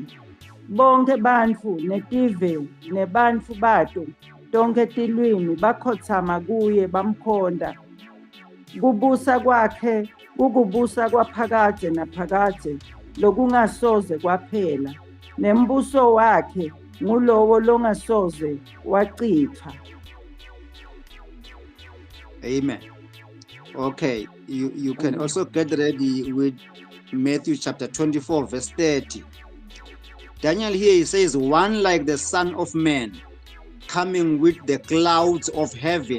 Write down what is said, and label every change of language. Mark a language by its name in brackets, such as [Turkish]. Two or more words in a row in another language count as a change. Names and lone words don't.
[Swati] Bonke bantfu netive nebantfu bato tonke tilwimi bakhotsama kuye bamkhonda. Kubusa kwakhe ukubusa kwaphakade naphakade lokungasoze kwaphela, nembuso wakhe ngulowo longasoze wachithwa. Amen. [English] Okay, you can also get ready with Matthew chapter 24, verse 30. Daniel here, he says, one like the Son of Man coming with the clouds of heaven.